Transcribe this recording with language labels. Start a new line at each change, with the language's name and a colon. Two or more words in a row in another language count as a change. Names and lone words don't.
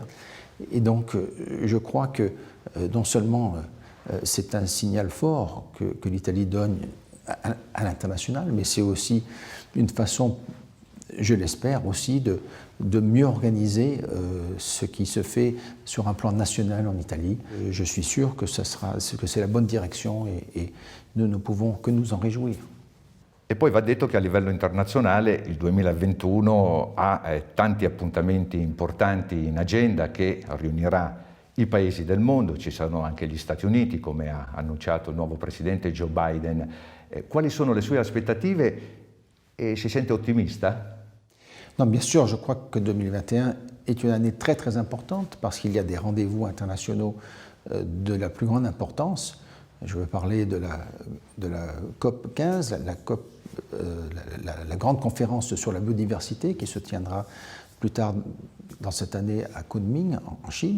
French: Et donc, je crois que non seulement c'est un signal fort que l'Italie donne à l'international, mais c'est aussi une façon, je l'espère aussi, de mieux organiser ce qui se fait sur un plan national en Italie. Je suis sûr que c'est la bonne direction et nous ne pouvons que nous en réjouir.
Italian: E poi va detto che a livello internazionale il 2021 ha tanti appuntamenti importanti in agenda che riunirà i paesi del mondo, ci sono anche gli Stati Uniti, come ha annunciato il nuovo presidente Joe Biden. Quali sono le sue aspettative e si sente ottimista?
French: Non, bien sûr, je crois que 2021 est une année très très importante parce qu'il y a des rendez-vous internationaux de la plus grande importance. Je veux parler de la COP 15, la grande conférence sur la biodiversité qui se tiendra plus tard dans cette année à Kunming, en Chine.